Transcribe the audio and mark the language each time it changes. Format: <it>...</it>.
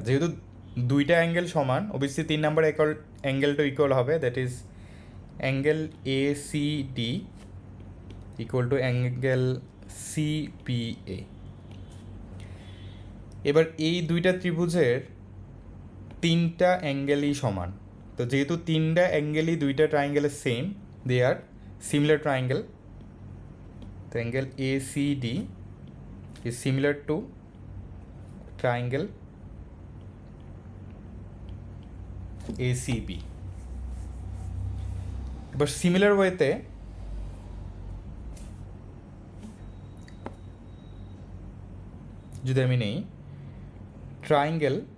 <bn>যেহেতু দুইটা অ্যাঙ্গেল সমান, অবভিয়াসলি 3 নাম্বার অ্যাঙ্গেলটা ইকুয়াল হবে,</bn> <en>That is angle ACD equal to angle CPA।</en> <bn>এবার এই দুইটা ত্রিভুজের তিনটা অ্যাঙ্গেলই সমান। তো যেহেতু তিনটা অ্যাঙ্গেলই দুইটা ট্রায়াঙ্গেলের same,</bn> <en>They are similar triangle, the angle ACD is similar to triangle ACB.</en> <bn>এবার সিমিলার ওয়েতে যদি আমি নেই ট্রায়াঙ্গেল</bn>